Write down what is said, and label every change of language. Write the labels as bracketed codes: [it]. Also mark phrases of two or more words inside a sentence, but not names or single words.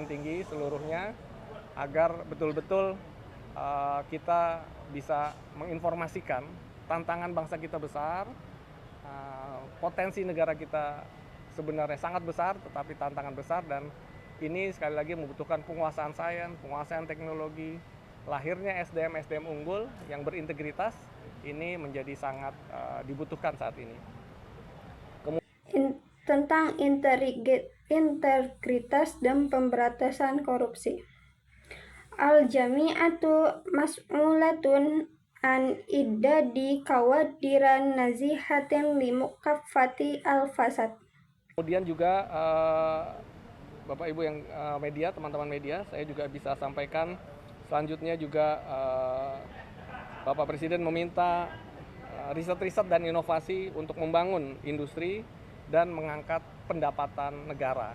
[id] tinggi seluruhnya agar betul-betul kita bisa menginformasikan tantangan bangsa kita besar, potensi negara kita sebenarnya sangat besar, tetapi tantangan besar, dan ini sekali lagi membutuhkan penguasaan sains, penguasaan teknologi, lahirnya SDM-SDM unggul yang berintegritas ini menjadi sangat dibutuhkan saat ini. Tentang integritas dan pemberantasan korupsi. [ar] الجامعة مسؤولة عن إعداد كوادر نزيهة لمكافحة الفساد. [id] Kemudian juga Bapak Ibu yang media, teman-teman media, saya juga bisa sampaikan selanjutnya juga Bapak Presiden meminta riset-riset dan inovasi untuk membangun industri dan mengangkat pendapatan negara.